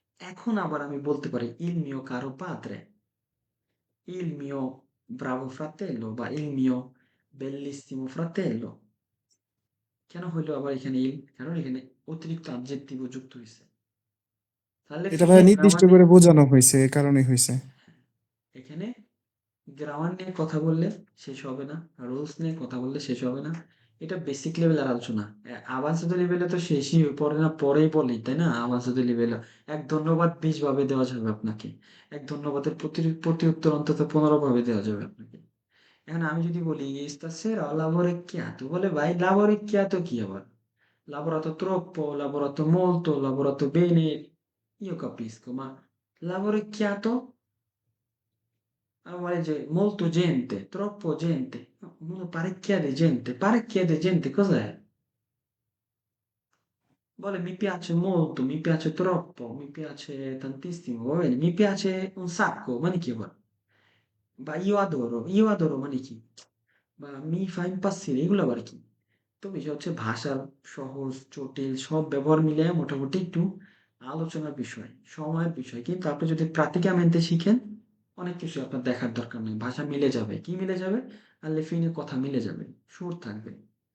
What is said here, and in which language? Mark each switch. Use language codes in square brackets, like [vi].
[bn] এখন আবার আমি বলতে পারি [it] il mio caro padre, il mio bravo fratello বা il mio bellissimo fratello. [bn] কেন হইলো আবার এখানে il? কারণ এখানে অতিরিক্ত adjective যুক্ত হইছে। তাহলে এটা ভাই ফিরে নির্দিষ্ট গ্রামার নিয়ে করে বোঝানো হয়েছে, এই কারণেই হয়েছে। এখানে গ্রামার নিয়ে কথা বললে শেষ হবে না, রুলস নিয়ে কথা বললে শেষ হবে না। এটা বেসিক লেভেলের আলোচনা। আভান্সড লেভেলে তো শেষই পড়ে না, পরেই বলি তাই না? আভান্সড লেভেলে এক ধন্যবাদ 20 ভাবে দেওয়া যাবে আপনাকে, এক ধন্যবাদের প্রতি উত্তর অন্তত 15 ভাবে দেওয়া যাবে আপনাকে। এখন আমি যদি বলি [it] stasera ho lavorecchiato, [bn] বলে ভাই lavorecchiato কি আবার? [it] Lavorato troppo, lavorato molto, lavorato bene, io capisco, ma lavorecchiato? Allora vuole molto gente, troppo gente, no, parecchia di gente cos'è? Vuole mi piace molto, mi piace troppo, mi piace tantissimo, va bene, mi piace un sacco, ma di chi vuole? Ma io adoro [bn] মানে কি? বা me [it] fa impazzire [bn] এগুলো আবার কি? তো বিষয় হচ্ছে ভাষার সহজ, জটিল সব ব্যবহার মিলিয়ে মোটামুটি একটু আলোচনার বিষয়, সময়ের বিষয়। কিন্তু আপনি যদি প্রাতিকামেন্তে শিখেন, অনেক কিছু আপনার দেখার দরকার নেই। ভাষা মিলে যাবে। কি মিলে যাবে? আল্লে ফিনে কথা মিলে যাবে। সুর থাকবে।